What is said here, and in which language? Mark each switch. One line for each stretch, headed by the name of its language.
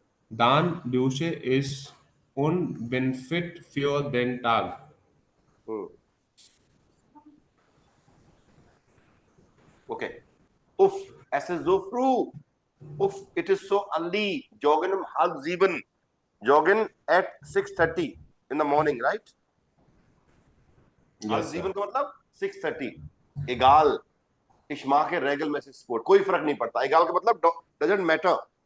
German: Dann dusche ich und bin fit für den Tag.
Hindi: हम्म okay.
German: उफ es ist so früh। उफ
English: it is so early।
German: joggen um halb 7।
English: joggen at 6:30 in the morning, right?
German: halb
English: Yes, 7 sir.
Hindi: का मतलब 6:30।
German: egal ich mache regelmäßig Sport,
Hindi: कोई फर्क नहीं पड़ता। egal का मतलब
English: doesn't matter।